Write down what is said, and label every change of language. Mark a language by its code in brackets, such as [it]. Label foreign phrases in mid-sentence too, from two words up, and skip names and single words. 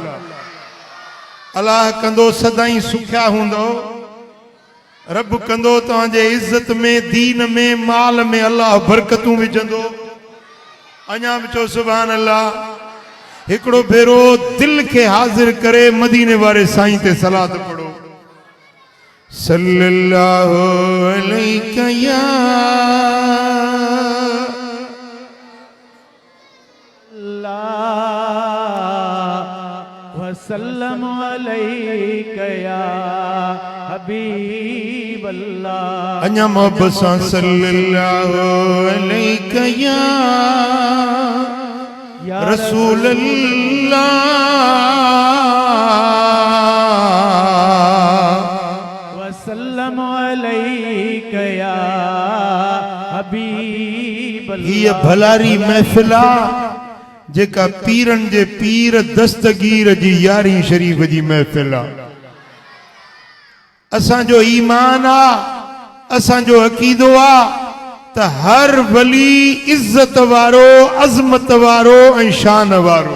[sd] अल्लाह कंदो सदाई सुखिया हूंदो, रब कंदो तव्हांजे इज्जत में दीन में माल में अल्लाह बरकतूं विझंदो। अञा बि चओ [ar] سبحان الله. [sd] हिकिड़ो भेरो दिल खे हाज़िर करे मदीने वारे साईं ते सलात पढ़ो। [ar] صلى الله عليك يا وسلم عليك يا حبيب الله. [sd] अञा मोहब्बत सां [ar] صلى الله عليك يا رسول الله وسلم عليك يا حبيب الله. [sd] ये भलारी महफिला जेका पीरन जे पीर दस्तगीर जी यारी शरीफ जी महफिल आहे। असां जो ईमान आ, असां जो अकीदो आ त हर वली इज्जत वारो, अज़मत वारो ऐं शान वारो।